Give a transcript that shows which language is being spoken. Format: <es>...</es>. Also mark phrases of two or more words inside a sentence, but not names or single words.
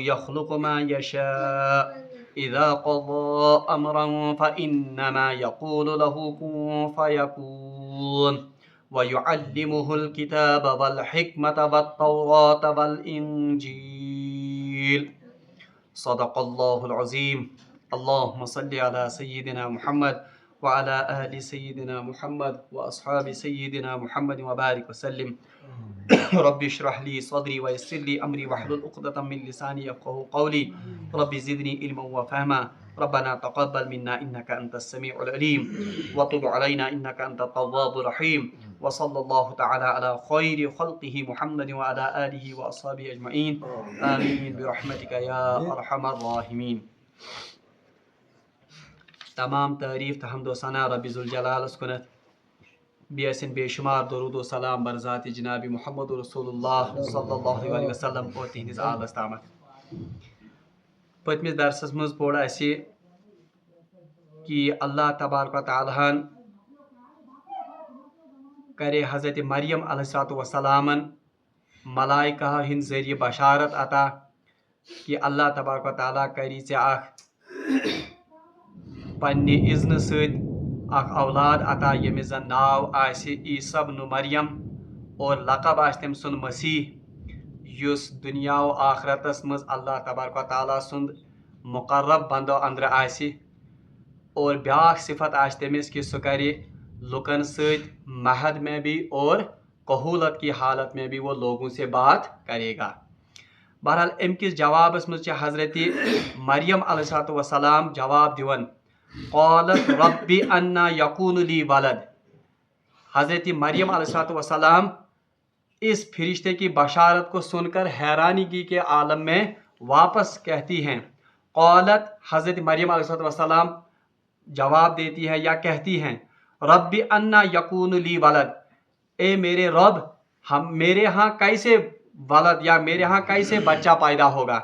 <ar>يخلق ما يشاء اذا قضى امرا فانما يقول له كن فيكون وَيُعَلِّمُهُ الْكِتَابَ وَالْحِكْمَةَ وَالتَّوْرَاةَ وَالْإِنْجِيلَ صدق اللہ العظیم اللہم صلی علی سیدنا محمد وعلی آل سیدنا محمد واصحاب سیدنا محمد وبارک وسلم رب اشرح لی صدری ویسر لی امری واحلل عقدۃ من لسانی یفقهوا قولی رب زدنی علما وفہما ربنا تقبل منا انك انت السميع العليم وتب علينا انك انت التواب الرحيم وصلى الله تعالى على خير خلقه محمد وعلى اله واصحابه اجمعين آمين برحمتك يا ارحم الراحمين.</ar> <ks>تمام تعریف تہ حمد و ثنا رب ذوالجلال کنت بیسن بے شمار درود و سلام بر ذات جناب محمد رسول اللہ</ks> <ar>صلی اللہ علیہ وسلم</ar> <ks>اور تہندس آلس تامت. پتمس درسس مز پوڑ اسی کہ</ks> <ar>اللہ تبارک و تعالیٰ</ar> <ks>کرے حضرت مریم</ks> <ar>علیہ السلام</ar> <ks>ملائکہ ہند ذریعہ بشارت عطا کہ</ks> <ar>اللہ تبارک و تعالیٰ</ar> <ks>کری ژے اخ پنہ اذن ست اخ اولاد عطا یمس زن ناو آسہ عیسیٰ بن مریم اور لقب آس تم سن مسیح یس دنیا و آخرتس مز</ks> <ar>اللہ تبارک و تعالیٰ</ar> <ks>سند مقرب بندو اندر آسہ اور بیاکھ صفت آس تمس کہ سہ کرے لکن ست</ks> <ur>مہد میں بھی اور قہولت کی حالت میں بھی وہ لوگوں سے بات کرے گا.</ur> <ks>بہرحال ام کس جوابس مز حضرت مریم</ks> <ar>علیہ السلام</ar> <ks>جواب دیون</ks> <ar>قالت رب انا یکون لی ولد.</ar> <ur>حضرت مریم</ur> <ar>علیہ السلام</ar> <ur>اس فرشتے کی بشارت کو سن کر حیرانگی کے عالم میں واپس کہتی ہیں. قالت حضرت مریم</ur> <ar>علیہ السلام</ar> <ur>جواب دیتی ہے یا کہتی ہیں</ur> <ar>رب انا یکون لی ولد،</ar> <ur>اے میرے رب میرے ہاں کیسے ولد یا میرے ہاں کیسے بچہ پیدا ہوگا.</ur>